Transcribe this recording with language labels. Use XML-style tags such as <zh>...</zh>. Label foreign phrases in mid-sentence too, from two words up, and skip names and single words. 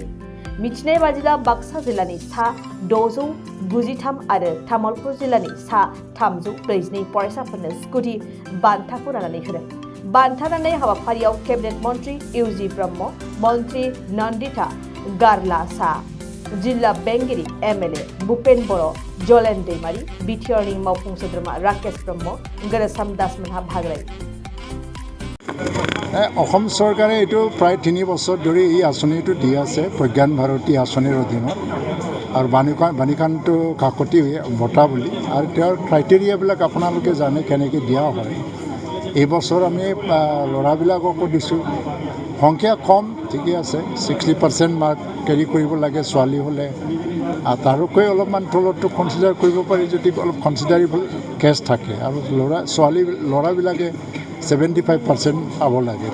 <brx>मिथिनाय बादिब्ला बाक्सा जिल्लानि सा 693 आरो तामुलपुर जिल्लानि सा 342 फरायसाफोरनो स्कुटि बान्थाखौ राननानै होदों। बान्था राननाय हाबाफारियाव केबिनेट मन्त्रि इउजि ब्रह्म, मन्त्रि नन्दिता गारला सा, जिल्ला बेंगिरि एमएलए भूपेन बर', जलेन दैमारी, बिटिआरनि मावफुं सोद्रोमा राकेश ब्रह्म, गोरोसाम दासमोनहा भाग लायो।</brx> <as>অসম চৰকাৰে এইটো প্ৰায় 3 বছৰ ধৰি এই আঁচনিটো দি আছে প্ৰজ্ঞান ভাৰতী আঁচনিৰ অধীনত আৰু বনিকান্ত কাকতি বঁটা বুলি আৰু তেওঁৰ ক্ৰাইটেৰিয়াবিলাক আপোনালোকে জানে কেনেকৈ দিয়া হয়। এই বছৰ আমি ল'ৰাবিলাককো দিছোঁ, সংখ্যা কম ঠিকে আছে, 60%</as> <en>mark carry</en> <as>কৰিব লাগে ছোৱালী হ'লে, আৰু তাৰোকৈ অলপমান তলতটো কনচিডাৰ কৰিব পাৰি যদি অলপ</as> <en>considerable case</en> <as>থাকে, আৰু ল'ৰাবিলাকে 75% পাব লাগে।</as>